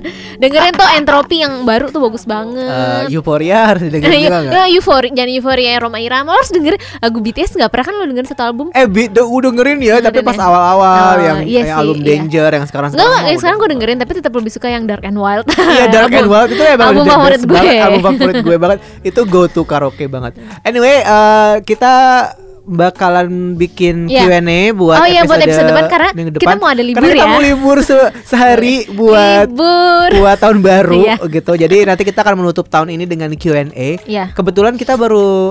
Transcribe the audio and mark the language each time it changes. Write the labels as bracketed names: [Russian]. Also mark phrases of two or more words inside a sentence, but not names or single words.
[Indonesian] Dengerin tuh Entropy yang baru tuh bagus banget. Euphoria harus dengerin juga nggak? Euphoria, jangan Euphoria Roma Irama. Lo harus dengerin lagu BTS, nggak pernah kan lo dengerin satu album? Udah dengerin ya, tapi pas ya? awal-awal Oh, yang iya sih, album iya. Danger yang sekarang Enggak, yang sekarang gue dengerin tapi tetap lebih suka yang Dark and Wild. Iya, Dark and Wild itu emang album [English] the best [Indonesian] favorit gue. banget, album favorit gue banget. Itu [English] go to karaoke [Indonesian] banget. Anyway, kita bakalan bikin Iya. Q&A buat buat episode depan karena minggu kita depan. mau ada libur Karena kita ya. mau libur sehari buat Libur. buat tahun baru Iya. gitu. Jadi nanti kita akan menutup tahun ini dengan Q&A. Iya. Kebetulan kita baru